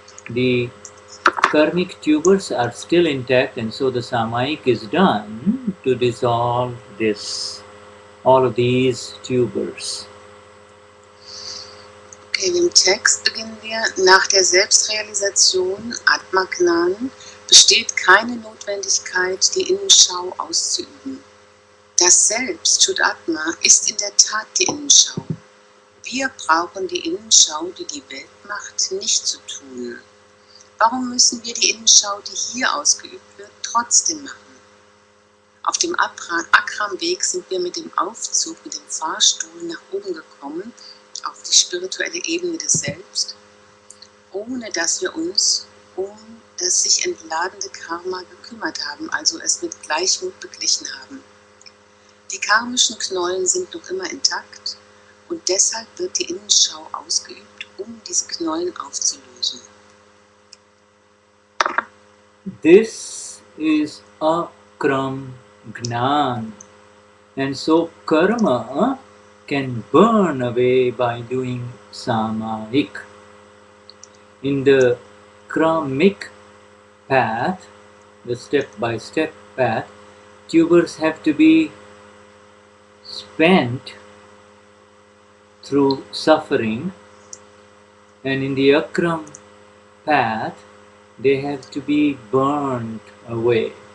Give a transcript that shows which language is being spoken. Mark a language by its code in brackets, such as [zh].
[en] The karmic tubers are still intact, and so the Samayik is done to dissolve all of these tubers. [de] Okay, im Text beginnen wir. Nach der Selbstrealisation, Atma-Gnan, besteht keine Notwendigkeit, die Innenschau auszuüben. Das Selbst, Shuddhatma, ist in der Tat die Innenschau. Wir brauchen die Innenschau, die die Welt macht, nicht zu tun. Warum müssen wir die Innenschau, die hier ausgeübt wird, trotzdem machen? Auf dem Akram-Weg sind wir mit dem Aufzug, mit dem Fahrstuhl nach oben gekommen, auf die spirituelle Ebene des Selbst, ohne dass wir uns um das sich entladende Karma gekümmert haben, also es mit Gleichmut beglichen haben. Die karmischen Knollen sind noch immer intakt und deshalb wird die Innenschau ausgeübt, um diese Knollen aufzulösen. [en] This is Akram Vignan, and so karma can burn away by doing Samayik. In the Kramic path, the step-by-step path, tubers have to be spent through suffering, and in the Akram path, they have to be burned away.